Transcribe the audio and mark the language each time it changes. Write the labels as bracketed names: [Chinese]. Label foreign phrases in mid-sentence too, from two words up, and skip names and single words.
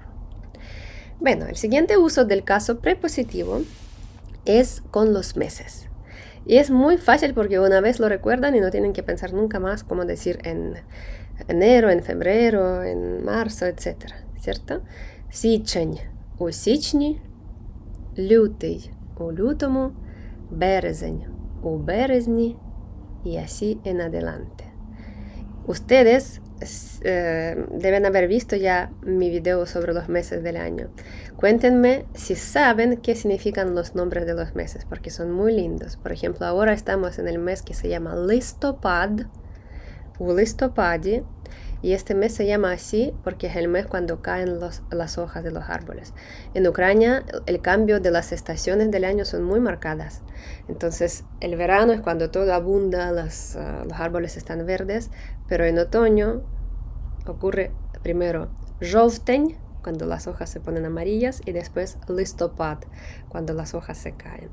[Spanish] Bueno, el siguiente uso del caso prepositivo es con los meses. Y es muy fácil porque una vez lo recuerdan y no tienen que pensar nunca más cómo decir en enero, en febrero, en marzo, etc. ¿Cierto? [Ukrainian] Січень у січні, лютий у лютому, березень у березні [Spanish] y así en adelante. Ustedes deben haber visto ya mi video sobre los meses del año. Cuéntenme si saben qué significan los nombres de los meses, porque son muy lindos. Por ejemplo, ahora estamos en el mes que se llama листопад, [Ukrainian] у листопаді, [Spanish] y este mes se llama así porque es el mes cuando caen las hojas de los árboles. En Ucrania, el cambio de las estaciones del año son muy marcadas. Entonces, el verano es cuando todo abunda, los árboles están verdes, pero en otoño ocurre primero жовтень, cuando las hojas se ponen amarillas, y después listopad, cuando las hojas se caen.